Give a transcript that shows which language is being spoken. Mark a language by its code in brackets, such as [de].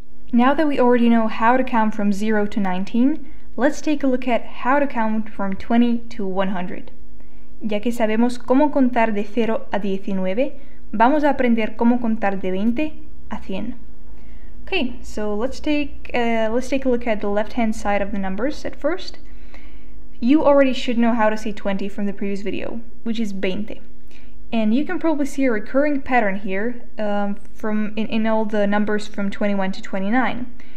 [en] Now that we already know how to count from 0 to 19, let's take a look at how to count from 20 to 100. [es] Ya que sabemos cómo contar de 0 a 19, vamos a aprender cómo contar de 20 a 100. [en] Okay, so let's take a look at the left-hand side of the numbers at first. You already should know how to say 20 from the previous video, which is 20. And you can probably see a recurring pattern here in all the numbers from 21 to 29.